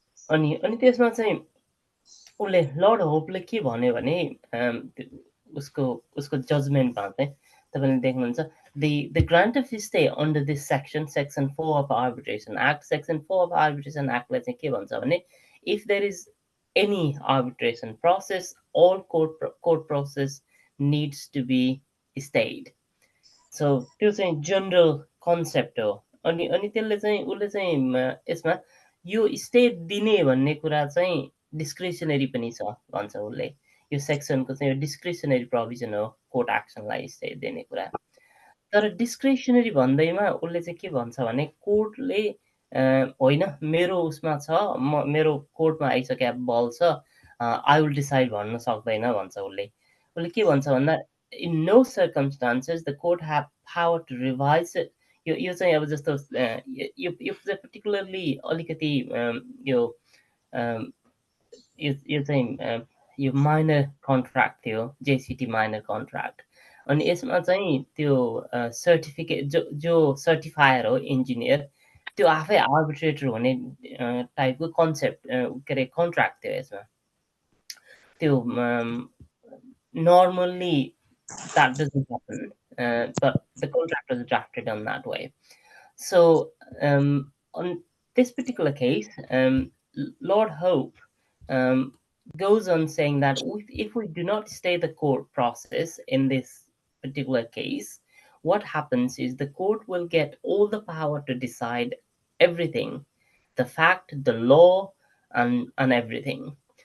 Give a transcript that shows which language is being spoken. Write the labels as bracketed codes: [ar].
[ne] अनि त्यसमा चाहिँ उसले लर्ड होपले के भन्यो भने उसको जजमेन्टमा चाहिँ तपाईँले देख्नुहुन्छ [en] the grant of stay under this section 4 of Arbitration Act, section 4 of Arbitration Act [ne] ले चाहिँ के भन्छ भने [en] if there is any arbitration process, all court process needs to be stayed. [ne] So त्यो चाहिँ जनरल कन्सेप्ट हो. अनि त्यसले चाहिँ उसले चाहिँ यसमा यो स्टे दिने भन्ने कुरा चाहिँ डिस्क्रिसनरी पनि छ भन्छ उसले. यो सेक्सनको चाहिँ डिस्क्रिसनरी प्रोभिजन हो कोर्ट एक्सनलाई स्टे दिने कुरा. तर डिस्क्रिसनरी भन्दैमा उसले चाहिँ के भन्छ भने कोर्टले होइन मेरो उसमा छ, मेरो कोर्टमा आइसकेको बल छ, [en] I will decide [ne] भन्न सक्दैन भन्छ उसले. उसले के भन्छ भन्दा [en] in no circumstances the court have power to revise it. [ne] यो चाहिँ अब जस्तो यो चाहिँ particularly अलिकति यो चाहिँ यो माइनर कन्ट्र्याक्ट थियो, जेसिटी माइनर कन्ट्र्याक्ट. अनि यसमा चाहिँ त्यो सर्टिफिकेट जो सर्टिफायर हो इन्जिनियर त्यो आफै आर्बिट्रेटर हुने टाइपको कन्सेप्ट के अरे कन्ट्र्याक्ट थियो यसमा. त्यो [en] normally that doesn't happen, but the contract was drafted on that way. So on this particular case, Lord Hope goes on saying that if we do not stay the court process in this particular case, what happens is the court will get all the power to decide everything, the fact, the law, and everything.